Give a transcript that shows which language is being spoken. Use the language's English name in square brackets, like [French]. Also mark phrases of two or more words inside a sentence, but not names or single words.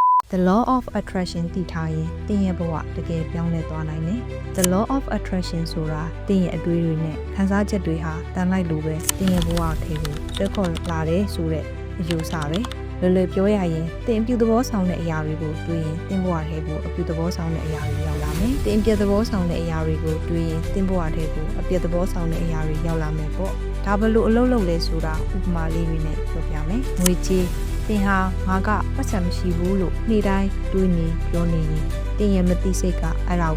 [English] The law of attraction [Burmese] တည်ထားရင်တင်းရဲ့ဘဝတကယ်ပြောင်းလဲသွားနိုင်တယ်။ [English] The law of attraction [Burmese] ဆိုတာတင်းရဲ့အတွေးတွေနဲ့ခံစားချက်တွေဟာတန်လိုက်လို့ပဲတင်းရဲ့ဘဝထဲကိုဆွဲခေါ်လာတယ်ဆိုတဲ့အယူဆပဲ။လွယ်လွယ်ပြောရရင်တင်းအပြုသဘောဆောင်တဲ့အရာတွေကိုတွေးရင်တင်းဘဝထဲကိုအပြုသဘောဆောင်တဲ့အရာတွေရောက်လာမယ်။တင်းအပြုသ ဘောဆောင်တဲ့အရာတွေကိုတွေးရင်တင်းဘဝထဲကိုအပြုသဘောဆောင်တဲ့အရာတွေရောက်လာမယ်ပေါ့။ဒါဘလို့အလုပ်လုပ်လဲဆိုတာဥပမာလေးတွေနဲ့ပြောပြမယ်။ငွေကြေးတင်ဟာငါကပတ်စံမရှိဘူးလို့နေ့တိုင်းတွေးနေပြောနေရင်တင်ရဲ့မသိစိတ်ကအဲ့ဒါ